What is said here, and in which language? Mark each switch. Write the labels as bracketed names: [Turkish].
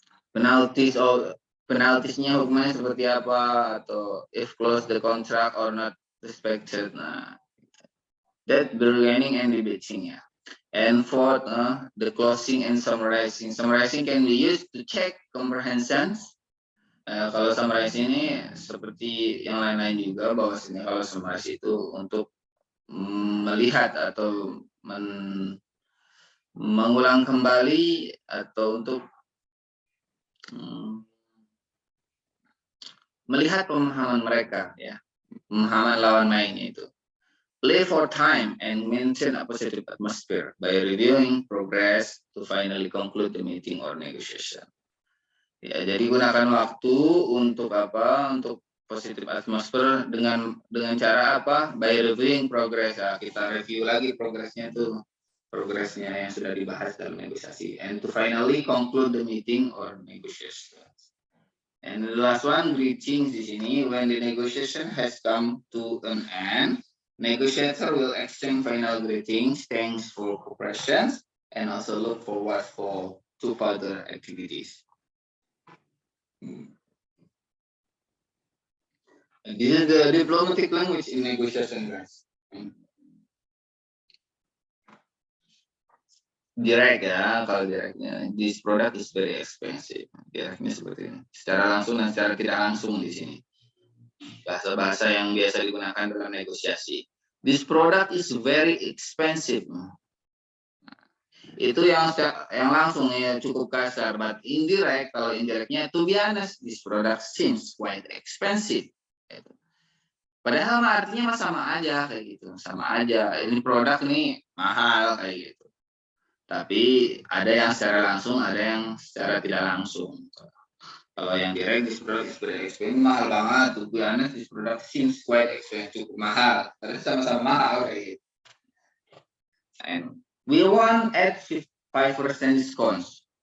[Indonesian] Penaltiesnya hukumannya seperti apa, atau [English] if close the contract or not respected. Nah, that bargaining and debating ya. And fourth, the closing and summarizing. Summarizing can be used to check comprehensions. [Indonesian] Kalau summarize ini seperti yang lain-lain juga, bahwasanya kalau summarize itu untuk melihat atau mengulang kembali atau untuk melihat pemahaman mereka ya, pemahaman lawan mainnya itu. [English] Play for time and maintain a positive atmosphere by reviewing progress to finally conclude the meeting or negotiation. [Indonesian] Ya, jadi gunakan waktu untuk apa? Untuk [English] positive atmosphere [Indonesian] dengan cara apa? [English] By reviewing progress. [Indonesian] Nah, kita review lagi progresnya itu, progresnya yang sudah dibahas dalam negosiasi. [English] And to finally conclude the meeting or negotiation. And the last one, greetings [Indonesian] di sini. [English] When the negotiation has come to an end, negotiator will exchange final greetings, thanks for cooperation, and also look forward to further activities. And this is the diplomatic language in negotiation, guys. Direct ya, [Indonesian] kalau directnya, [English] this product is very expensive. [Indonesian] Directnya seperti ini, secara langsung dan secara tidak langsung di sini. Bahasa-bahasa yang biasa digunakan dalam negosiasi. [English] This product is very expensive. [Indonesian] Itu yang langsung ya cukup kasar, [English] but indirect, [Indonesian] kalau indirectnya [English] to be honest, this product seems quite expensive. [Indonesian] Padahal artinya sama aja kayak gitu, sama aja. Ini produk nih mahal kayak gitu. Tapi ada yang secara langsung, ada yang secara tidak langsung. Kalau yang direct, [English] this product is very expensive, [Indonesian] mahal banget. [English] To be honest, this product seems quite expensive, [Indonesian] cukup mahal. Tapi sama-sama mahal kayak gitu. [English] And we want at 5% discounts.